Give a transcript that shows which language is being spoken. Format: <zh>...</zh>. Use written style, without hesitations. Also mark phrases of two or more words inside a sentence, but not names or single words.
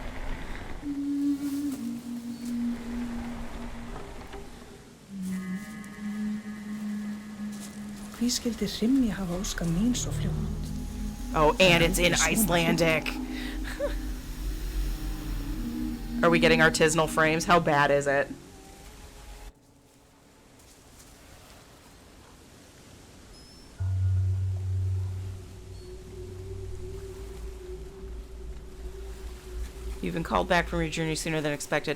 <is>Hví skildi Hrymja hafa óskað mín svo fljótt?</is> <en>Oh, and it's in Icelandic. Are we getting artisanal frames? How bad is it? You've been called back from your journey sooner than expected.</en>